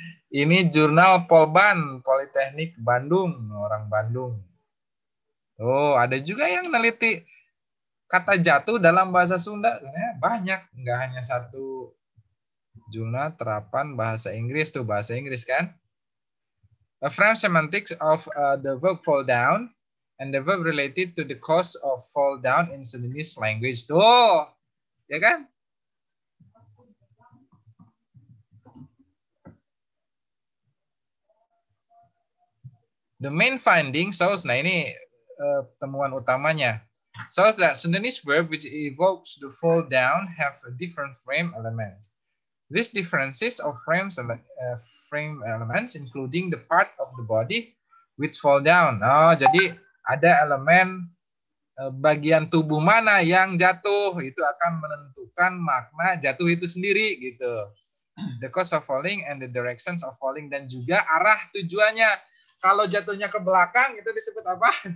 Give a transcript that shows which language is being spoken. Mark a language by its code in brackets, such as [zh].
[id] Ini jurnal Polban, Politeknik Bandung, orang Bandung. Oh, ada juga yang meneliti kata jatuh dalam bahasa Sunda. Banyak, nggak hanya satu jurnal terapan bahasa Inggris tuh, bahasa Inggris kan. [en] A frame semantics of the verb fall down and the verb related to the cause of fall down in Sundanese language. [id] Tuh, ya kan? [en] The main finding shows, [id] nah ini temuan utamanya, [en] shows that Sundanese verb which evokes the fall down have a different frame element. These differences of frame elements including the part of the body which fall down. [id] Oh, jadi ada elemen bagian tubuh mana yang jatuh, itu akan menentukan makna jatuh itu sendiri gitu. [en] The cause of falling and the directions of falling, [id] dan juga arah tujuannya. Kalau jatuhnya ke belakang itu disebut apa?